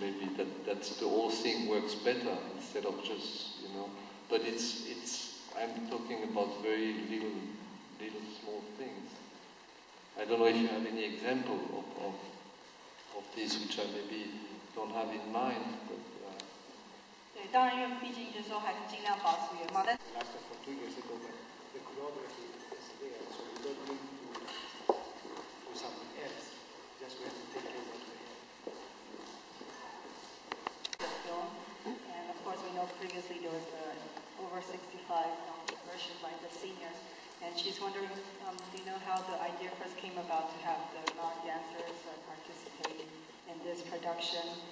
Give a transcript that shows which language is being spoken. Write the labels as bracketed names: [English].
[English] Maybe that's the whole thing works better instead of just, But I'm talking about very little small things. I don't know if you have any example of this which I maybe don't have in mind, but. [Chinese] 对，当然，因为毕竟就是说还是尽量保持原貌，但。 [English] After for 2 years ago, the choreography is there, so we don't need to do something else. Just we have to take care of what we have. The film, and of course we know previously there was the over 65 version by the seniors, and she's wondering, do you know how the idea first came about to have the non-dancers participate in this production?